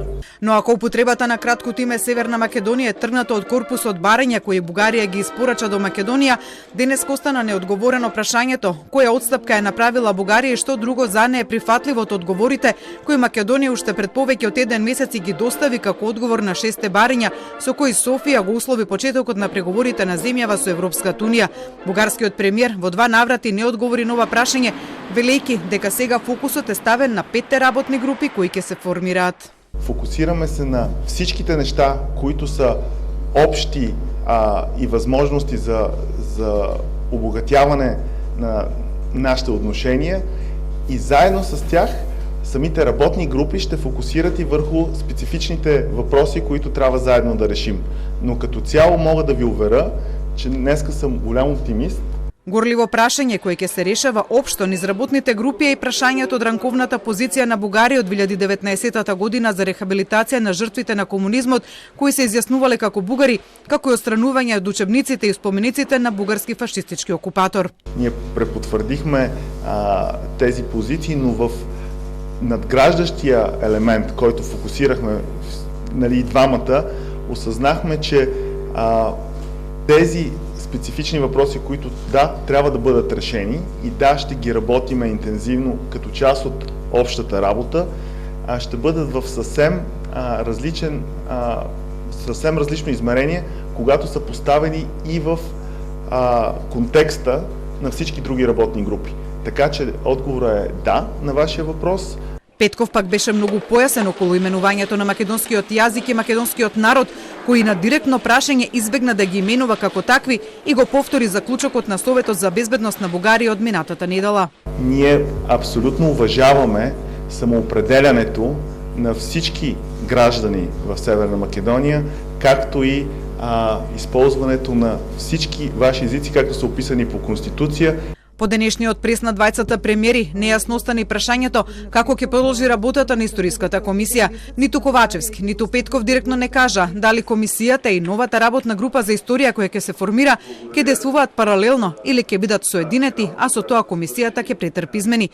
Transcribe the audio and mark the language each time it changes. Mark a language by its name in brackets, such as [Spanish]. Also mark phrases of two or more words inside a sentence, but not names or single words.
[Macedonian] Но ако употребата на краткото име Северна Македонија е тргнато од корпусот барања кои Бугарија ги испорача до Македонија, денес остана неодговорено прашањето која отстапка е направила Бугарија и што друго за неа е прифатливо од одговорите кои Македонија уште пред повеќе од еден месец ги достави како одговор на 6 барања со кои Софија го услови почетокот на преговорите на земјава со Европската унија. Бугарскиот премиер во 2 наврати не одговори на ова прашање, велејќи дека сега фокусот е ставен на 5 работни групи кои ќе се формираат. [Bulgarian] Фокусираме се на всичките неща, които са общи и възможности за обогатяване на нашите отношения и заедно с тях самите работни групи ще фокусират и върху специфичните въпроси, които трябва заедно да решим. Но като цяло мога да ви уверя, че днеска съм голям оптимист. [Macedonian] Горливо прашање кое ќе се решава општо низ работните групи е и прашањето од ранковната позиција на Бугарија од 2019 година за рехабилитација на жртвите на комунизмот, кои се изјаснувале како бугари, како и отстранување од учебниците и спомениците на бугарски фашистички окупатор. [Bulgarian] Ние препотвърдихме тези позиции, но в надграждащия елемент, който фокусирахме и двамата, осъзнахме, че тези специфични въпроси, които да, трябва да бъдат решени и да, ще ги работиме интензивно като част от общата работа, ще бъдат в съвсем различно измерение, когато са поставени и в контекста на всички други работни групи. Така че отговорът е да на вашия въпрос. [Macedonian] Петков пак беше многу појасен околу именувањето на македонскиот јазик и македонскиот народ, кој на директно прашање избегна да ги именува како такви и го повтори заклучокот на Советот за безбедност на Бугарија од минатата недела. [Bulgarian] Ние абсолютно уважаваме самоопределянето на всички граждани в Северна Македония, както и използването на всички ваши езици, както са описани по Конституция. [Macedonian] По денешниот прес на двајцата премиери нејасно остана и прашањето како ќе продолжи работата на историската комисија. Ниту Ковачевски, ниту Петков директно не кажа дали комисијата и новата работна група за историја која ќе се формира ќе действуваат паралелно или ќе бидат соединети, а со тоа комисијата ќе претрпи измени.